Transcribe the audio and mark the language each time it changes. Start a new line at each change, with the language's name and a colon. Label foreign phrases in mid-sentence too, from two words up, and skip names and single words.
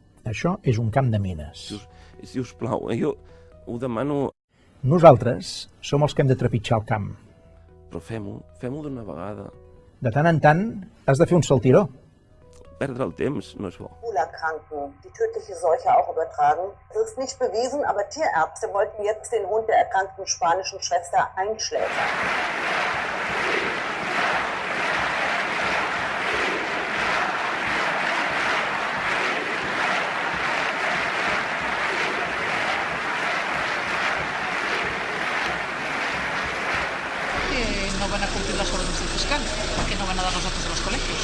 Catalan: Això és un camp de mines. Si us plau, jo ho demano... Nosaltres som els que hem de trepitjar el camp. Però fem-ho d'una vegada. De tant en tant has de fer un saltiró. Perdre el temps no és bo.
German: Ebola-Kranken, die tödliche Seuche auch übertragen. Das ist nicht bewiesen, aber Tierärzte wollten jetzt den Hund der erkrankten spanischen Schwester einschläfern.
Spanish: No van a cumplir las órdenes del fiscal, porque no van a dar los datos de los colegios.